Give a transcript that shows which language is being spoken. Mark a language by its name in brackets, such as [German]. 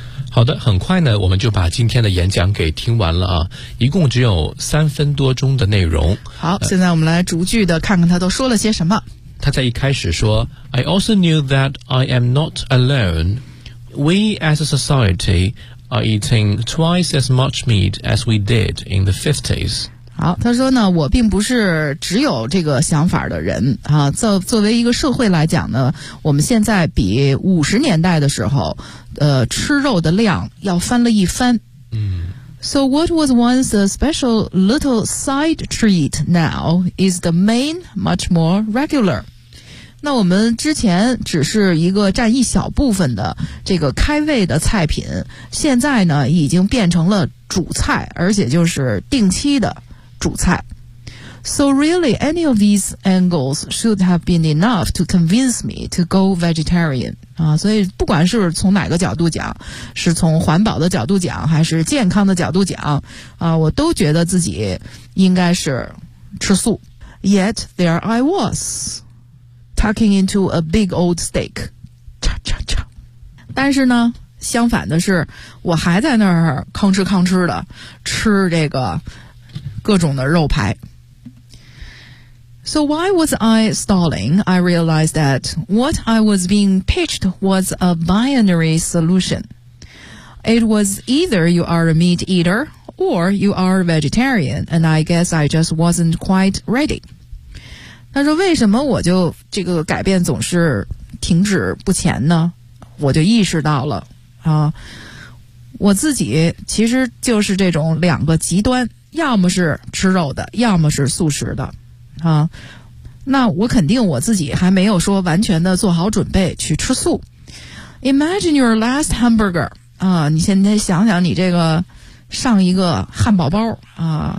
[Chinese] 好的，很快呢我们就把今天的演讲给听完了啊，一共只有三分多钟的内容。好，现在我们来逐句的看看他都说了些什么。 [English] 他在一开始说 I also knew that I am not alone. We as a society are eating twice as much meat as we did in the 50s. [Chinese] 好，他说呢，我并不是只有这个想法的人啊。作为一个社会来讲呢，我们现在比50年代的时候，吃肉的量要翻了一番。嗯。 [English] So what was once a special little side treat now is the main, much more regular. [Chinese] 那我们之前只是一个占一小部分的这个开胃的菜品，现在呢已经变成了主菜，而且就是定期的。主菜 So really any of these angles should have been enough to convince me to go vegetarian、所以不管是从哪个角度讲，是从环保的角度讲还是健康的角度讲、我都觉得自己应该是吃素 Yet there I was tucking into a big old steak 叉叉叉但是呢相反的是我还在那儿吭哧吭哧的吃这个各种的肉排 So why was I stalling? [English] I realized that what I was being pitched was a binary solution. It was either you are a meat eater or you are a vegetarian, and I guess I just wasn't quite ready. [Chinese] 他说为什么我就这个改变总是停止不前呢？我就意识到了、我自己其实就是这种两个极端要么是吃肉的要么是素食的啊，那我肯定我自己还没有说完全的做好准备去吃素 Imagine your last hamburger 啊，你现在想想你这个上一个汉堡包啊。